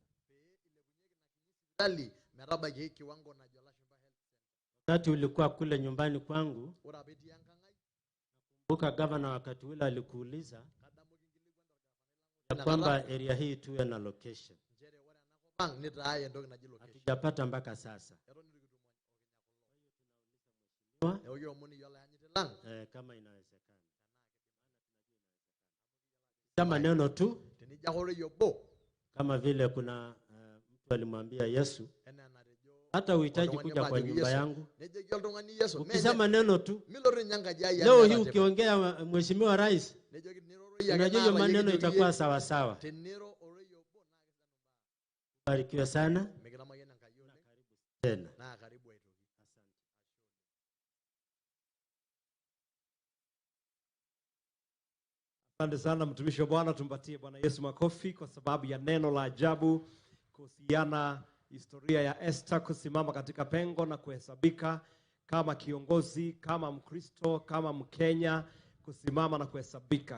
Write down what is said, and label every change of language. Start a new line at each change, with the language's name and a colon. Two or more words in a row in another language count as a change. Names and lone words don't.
Masai: Hospitali metabaiki kiwango najo lashumba
English: health center.
Swahili: Wakati ulikuwa kule nyumbani kwangu,
Masai: Ore apa etii enkang'ai
Swahili: kumbuka governor wakati ule alikuuliza
Masai: kadamu kinkilikuan
Swahili: ya kwamba area hii tuwe na location.
Masai: nchere ore enakop ang nitaa entoki naji location.
Swahili: Hatujapata mpaka sasa.
Masai: Eton itu kitum okinya kulo. Neeku kiomon iyiok olanyiti lang
Swahili: Kama inawezekana. Kama neno tu,
Masai: tenijo ake ore obo
Swahili: kama vile kuna mtu alimwambia Yesu,
Masai: enaa enatejo
Swahili: hata uhitaji
Masai: oltung'ani
Swahili: kuja kwa
Masai: ojo
Swahili: nyumba
Masai: Yesu.
Swahili: yangu.
Masai: Nejoki oltung'ani Yesu
Swahili: Ukisema neno tu,
Masai: milotu ninye enkaji ai
Swahili: leo hii
Masai: enaa tipat.
Swahili: ukiongea Mheshimiwa Rais,
Masai: Nejoki teniroro iyie ake
Swahili: unajua hiyo
Masai: naa
Swahili: maneno
Masai: payieki
Swahili: itakuwa
Masai: yie.
Swahili: sawa sawa.
Masai: Teniro ore obo naa
Swahili: Barikiwe sana
Masai: mikitamayian Enkai oleng
Swahili: tena.
Masai: naa karibu aitoki.
Swahili: Asante sana mtumishi wa Bwana, tumpatie Bwana Yesu makofi kwa sababu ya neno la ajabu kuhusiana historia ya Esther kusimama katika pengo na kuhesabika kama kiongozi, kama Mkristo, kama Mkenya, kusimama na kuhesabika.